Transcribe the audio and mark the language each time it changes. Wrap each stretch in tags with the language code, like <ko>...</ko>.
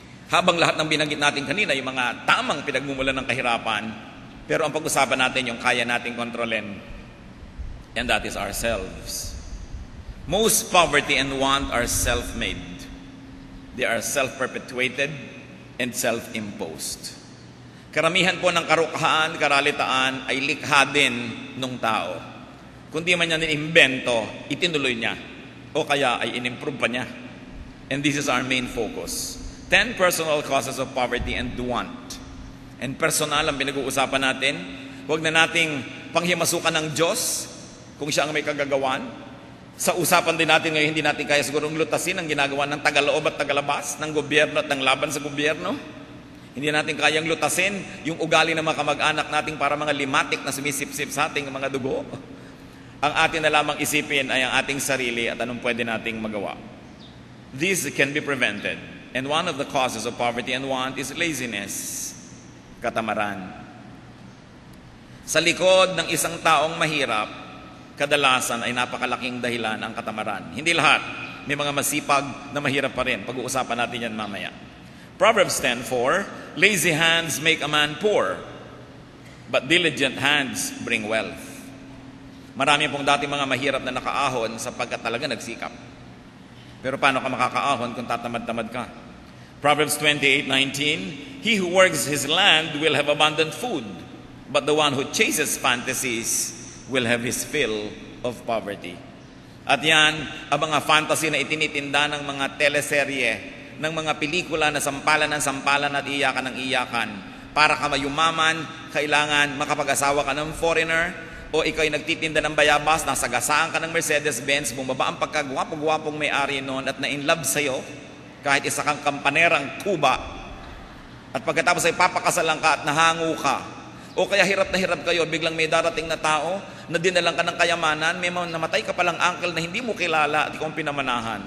<tl>Habang lahat ng binanggit natin kanina, yung mga tamang pinagmumulan ng kahirapan, pero ang pag-usapan natin yung kaya nating kontrolin,</tl> <en>and that is ourselves. Most poverty and want are self-made. They are self-perpetuated and self-imposed.</en> <tl>Karamihan po ng karukahan, karalitaan ay likha din ng tao. Kung di man niya inimbento, itinuloy niya. O kaya ay inimprove pa niya.</tl> <en>And this is our main focus. 10 personal causes of poverty and want.</en> <tl>And personal ang pinag-uusapan natin. Huwag na nating panghimasukan ng Diyos kung siya ang may kagagawan. Sa usapan din natin ngayon, hindi natin kaya sigurong lutasin ang ginagawa ng tagaloob at tagalabas, ng gobyerno at ng laban sa gobyerno. Hindi natin kayang lutasin yung ugali ng mga kamag-anak nating para mga limatik na sumisip-sip sa ating mga dugo. Ang atin na lamang isipin ay ang ating sarili at anong pwede nating magawa.</tl> <en>This can be prevented. And one of the causes of poverty and want is laziness, katamaran.</en> <tl>Sa likod ng isang taong mahirap, kadalasan ay napakalaking dahilan ang katamaran. Hindi lahat. May mga masipag na mahirap pa rin. Pag-uusapan natin yan mamaya.</tl> <en>Proverbs 10:4, lazy hands make a man poor, but diligent hands bring wealth.</en> <tl>Marami pong dati mga mahirap na nakaahon sapagkat talaga nagsikap. Pero paano ka makakaahon kung tatamad-tamad ka?</tl> <en>Proverbs 28:19, he who works his land will have abundant food, but the one who chases fantasies will have his fill of poverty.</en> <tl>At yan, ang mga fantasy na itinitinda ng mga teleserye, ng mga pelikula na sampalan ng sampalan at iyakan ng iyakan. Para ka mayumaman, kailangan makapag-asawa ka ng foreigner, o ikaw ay nagtitinda ng bayabas, nasagasaan ka ng Mercedes-Benz, bumaba ang pagkagwapo-gwapong may-ari noon at na-inlove sa'yo, kahit isa kang kampanerang tuba, at pagkatapos ay papakasalan ka at nahango ka, o kaya hirap na hirap kayo, biglang may darating na tao na dinalang ka ng kayamanan, may namatay ka palang uncle na hindi mo kilala at ikaw ang pinamanahan.</tl>